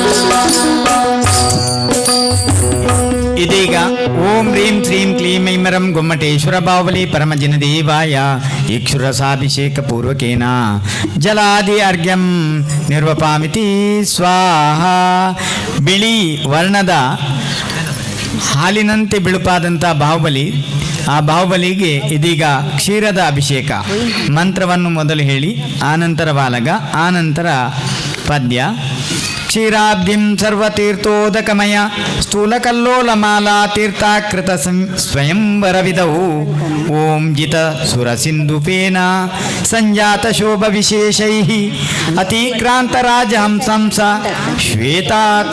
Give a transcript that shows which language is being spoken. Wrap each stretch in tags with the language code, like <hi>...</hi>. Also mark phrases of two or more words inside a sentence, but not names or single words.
<sa>ಇದೀಗ ಓಂ ಹ್ರೀಂ ಶ್ರೀಂ ಕ್ಲೀಂ ಐಮರಂ ಗೊಮ್ಮಟೇಶ್ವರ ಬಾಹುಬಲಿ ಪರಮಜಿನ ದೇವಾಯ ಇಕ್ಷುರಸಾಭಿಷೇಕ ಪೂರ್ವಕೇನ ಜಲಾದಿ ಅರ್ಘ್ಯಂ ನಿರ್ವಪಾಮಿತಿ ಸ್ವಾಹ.</sa> <kn>ಬಿಳಿ ವರ್ಣದ ಹಾಲಿನಂತೆ ಬಿಳುಪಾದಂಥ ಬಾಹುಬಲಿ, ಆ ಬಾಹುಬಲಿಗೆ ಇದೀಗ ಕ್ಷೀರದ ಅಭಿಷೇಕ. ಮಂತ್ರವನ್ನು ಮೊದಲು ಹೇಳಿ, ಆನಂತರ ಬಾಲಗ, ಆನಂತರ ಪದ್ಯ.</kn> <sa>ಕ್ಷೀರಾಬ್ಧಿಂ ಸರ್ವತೀರ್ಥೋದಕಮಯ ಸ್ಥೂಲಕಲ್ಲೋಲಮಾಲಾ ತೀರ್ಥಾಕೃತ ಸ್ವಯಂವರವಿದವು ಓಂ ಜಿತ ಸುರಸಿಂಧುಪೇನ ಸಂಜಾತ ಶೋಭ ವಿಶೇಷೈಃ ಅತಿಕ್ರಾಂತ ರಾಜಹಂಸಂಸ ಶ್ವೇತಾತ</sa>